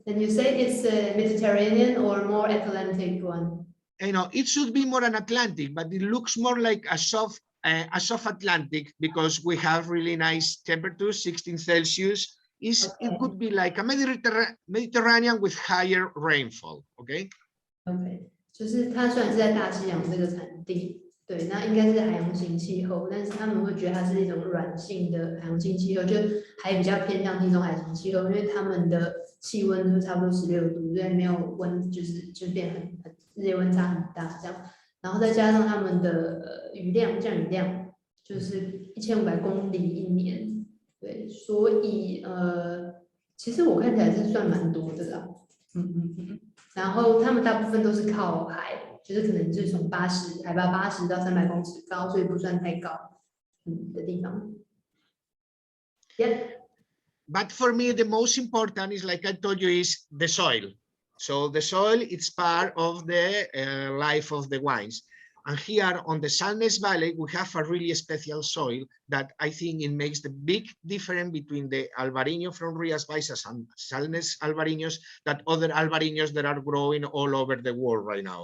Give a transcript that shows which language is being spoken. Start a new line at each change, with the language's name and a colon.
English: And you say it's a Mediterranean or more Atlantic one? You know, it should be more an Atlantic, but it looks more like a soft Atlantic, because we have really nice temperatures, 16 Celsius. It could be like a Mediterranean with higher rainfall. Okay. Okay.
Chinese: 就是它虽然是在大西洋这个产地，对，那应该是海洋性气候，但是他们会觉得它是一种软性的海洋性气候，就还比较偏向地中海型气候，因为他们的气温就差不多16度，所以没有温，就变很日夜温差很大这样。然后再加上他们的降雨量就是1500公里一年，对，所以其实我看起来是算蛮多的啦，然后他们大部分都是靠海。就是可能是从海拔80到300公尺高，所以不算太高的地方。
English: Yeah. But for me, the most important is, like I told you, is the soil. So the soil, it's part of the life of the wines. And here on the Salnes Valley, we have a really special soil that I think it makes the big difference between the Albarino from Rías Baixas and Salnes Albarinos that other Albarinos that are growing all over the world right now.